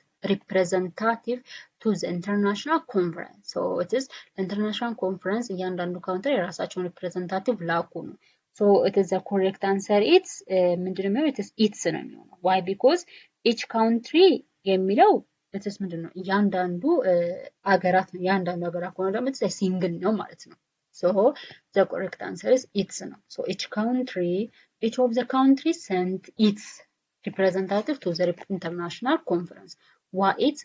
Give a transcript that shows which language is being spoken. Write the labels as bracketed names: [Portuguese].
[English] representative to the international conference. So it is international conference [Amharic] እያንዳንዱ ካውንትሪ የራሳቸውን [English] representative [Amharic] ላኩ ነው። [English] So it is the correct answer. It's [Amharic] ምንድነው? [English] It is it's [Amharic] ነው የሚሆነው. [English] Why? Because each country [Amharic] የሚለው [English] it is ምንድነው? [Amharic] እያንዳንዱ አገራት ነው። እያንዳንዱ አገራት ከሆነ ደግሞ [English] it's a single [Amharic] ነው ማለት ነው። [English] So the correct answer is it's [Amharic] ነው. [English] So each of the countries sent its representative to the international conference. Why it's?